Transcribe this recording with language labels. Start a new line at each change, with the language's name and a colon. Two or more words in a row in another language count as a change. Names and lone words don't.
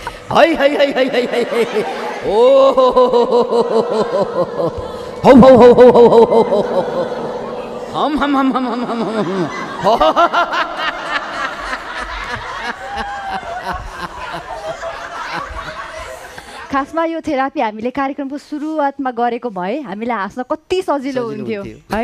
Nepali: है है है है है है है ओ हौ हौ हौ हौ हौ हौ हौ हम खासमा यो थेरापी हामीले कार्यक्रमको सुरुवातमा गरेको भए हामीलाई हाँस्न कति सजिलो हुन्थ्यो है।